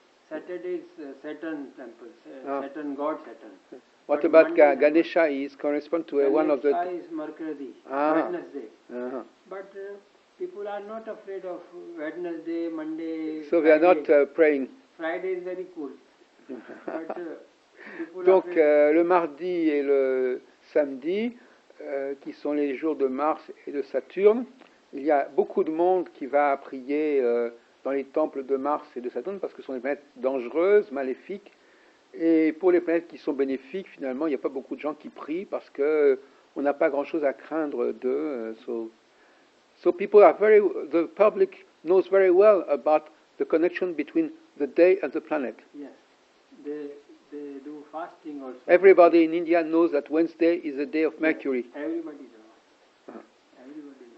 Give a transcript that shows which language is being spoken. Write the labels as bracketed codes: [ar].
[en] Saturday is Saturn temple. Saturn, God Saturn. What about Ganesha? He corresponds to one of the. Ganesha is Mercury, Wednesday. Uh-huh. But people are not afraid of Wednesday, Monday. So they are not praying. Friday is very cool. But [fr] donc le mardi et le samedi, qui sont les jours de Mars et de Saturne, il y a beaucoup de monde qui va prier dans les temples de Mars et de Saturne parce que ce sont des planètes dangereuses, maléfiques. Et pour les planètes qui sont bénéfiques, finalement, il n'y a pas beaucoup de gens qui prient parce que on n'a pas grand-chose à craindre d'eux. [en] So the public knows very well about the connection between the day and the planet. Yes, they do fasting also. Everybody in India knows that Wednesday is the day of Mercury. Everybody knows. Everybody knows.